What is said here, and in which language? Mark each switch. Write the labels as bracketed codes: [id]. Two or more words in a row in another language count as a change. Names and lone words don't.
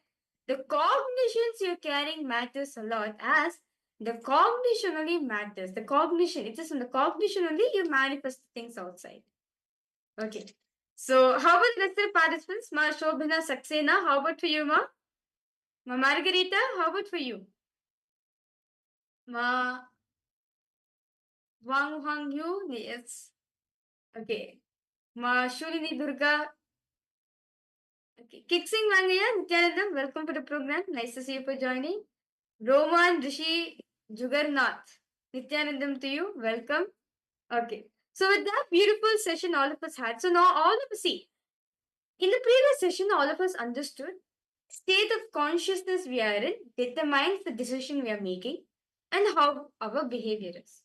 [en] The cognitions you're carrying matters a lot, as the cognition only matters. The cognition, it is in the cognition only you manifest things outside. Okay. So how about the rest of the participants? Ma Shobhana Saxena, how about for you, Ma? Ma Margarita, how about for you? Ma Wang Hang Yu, yes. Okay. Ma Shulini Durga. Okay. Kiksing Mangaya, Nityanandam, welcome to the program. Nice to see you for joining. Roman Rishi Jugarnath. Nityanandam to you. Welcome. Okay. So with that beautiful session all of us had. So now all of us see. In the previous session, all of us understood state of consciousness we are in determines the decision we are making and how our behavior is.